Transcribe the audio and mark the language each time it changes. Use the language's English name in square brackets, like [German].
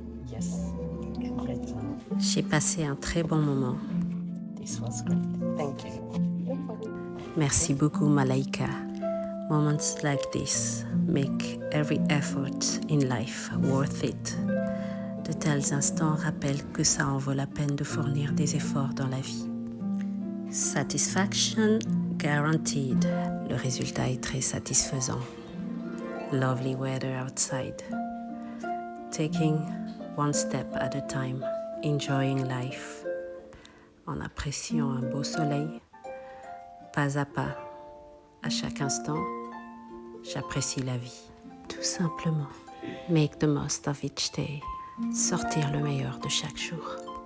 [English] Yes, great. [French] J'ai passé un très bon moment. [English] This was great. Thank you. [French] Merci beaucoup, Malaika. [English] Moments like this make every effort in life worth it. [French] De tels instants rappellent que ça en vaut la peine de fournir des efforts dans la vie. [English] Satisfaction guaranteed. [French] Le résultat est très satisfaisant. [English] Lovely weather outside. Taking one step at a time, enjoying life. [French] En appréciant un beau soleil, pas à pas, à chaque instant, j'apprécie la vie. Tout simplement, [English] make the most of each day. [French] Sortir le meilleur de chaque jour.